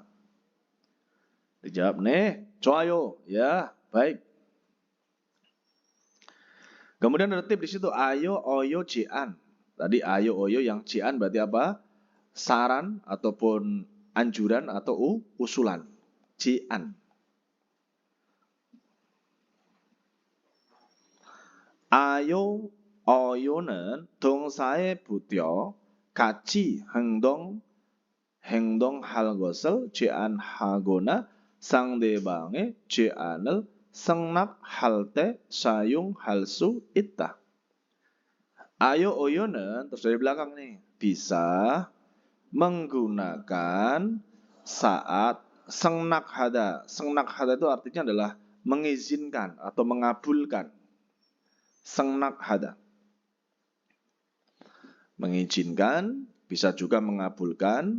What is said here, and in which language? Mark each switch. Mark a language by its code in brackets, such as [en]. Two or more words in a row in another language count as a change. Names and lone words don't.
[id] Dijawab, "Nih, coayo." Ya, baik. Kemudian ada tip di situ, [ko] 아요, 어요, 제안. [id] Tadi [ko] 아요, 어요 [id] yang jian berarti apa? Saran ataupun anjuran atau usulan. Jian. [ko] 아요, 어요는 동사의 부여 같이 행동할 것을 제안하거나 상대방의 제안을 승낙할 때 사용할 수 있다. 아요, 어요는 [id] terus dari belakang nih bisa menggunakan saat 승낙하다. 승낙하다 itu artinya adalah mengizinkan atau mengabulkan. 승낙하다. Mengizinkan, bisa juga mengabulkan.